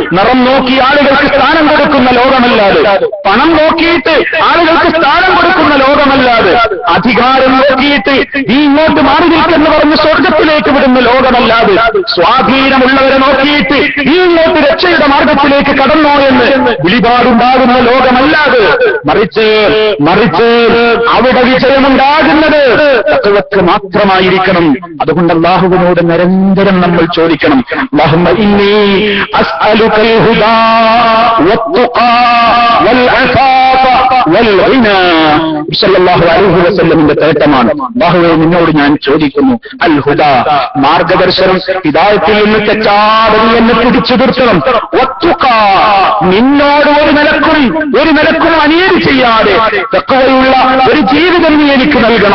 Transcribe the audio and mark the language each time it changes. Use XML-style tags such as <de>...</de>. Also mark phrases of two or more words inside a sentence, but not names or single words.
<ml>നിറം നോക്കി ആളുകൾക്ക് സ്ഥാനം കൊടുക്കുന്ന ലോകമല്ലാതെ, പണം നോക്കിയിട്ട് ആളുകൾക്ക് സ്ഥാനം കൊടുക്കുന്ന ലോകമല്ലാതെ, അധികാരം നോക്കിയിട്ട് ഈ ഇങ്ങോട്ട് മാറി നിൽക്കെന്ന് പറഞ്ഞ് സ്വർഗത്തിലേക്ക് വിടുന്ന ലോകമല്ലാതെ, സ്വാധീനമുള്ളവരെ നോക്കിയിട്ട് ഈ ഇങ്ങോട്ട് രക്ഷയുടെ മാർഗത്തിലേക്ക് കടന്നോ എന്ന് വിളിപാടുണ്ടാകുന്ന ലോകമല്ലാതെ, മറിച്ച് അവിടെ വിജയമുണ്ടാകുന്നത് തഖ്വക്ക് മാത്രമായിരിക്കണം. അതുകൊണ്ട് അല്ലാഹുവിനോട് നിരന്തരം നമ്മൾ ചോദിക്കണം,</ml> <ar>اللهم إني أسألك الهدى والتقى والعفاف والغنى. صلى الله عليه وسلم</ar> <ml>തേട്ടമാണ്. അല്ലാഹുവേ, നിന്നോട് ഞാൻ ചോദിക്കുന്നു അൽ ഹുദ, മാർഗദർശനം, ഹിദായത്തിൽ നിന്ന് തെറ്റാതെ എന്നെ പിടിച്ചു നിർത്തണം. വത്തുഖ, നിന്നോട് ഒരു നിലക്കും അനീതി ചെയ്യാതെ തഖ്വയുള്ള ഒരു ജീവിതം നീ എനിക്ക് നൽകണം.</ml>